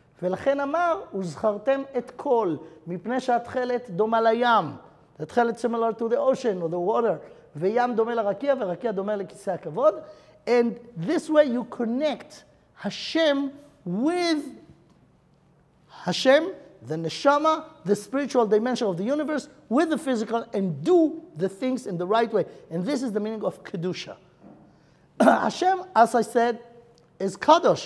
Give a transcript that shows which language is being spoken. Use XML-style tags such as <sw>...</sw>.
<he>ולכן אמר, וזכרתם את כל, מפני שהתכלת דומה לים.</he> <en>The תכלת similar to the ocean or the water.</en> <he>וים דומה לרקיע, ורקיע דומה לכיסא הכבוד.</he> <en>And this way you connect Hashem with Hashem, the neshama, the spiritual dimension of the universe, with the physical, and do the things in the right way. And this is the meaning of Kedusha. Hashem, as I said, is Kadosh.</en>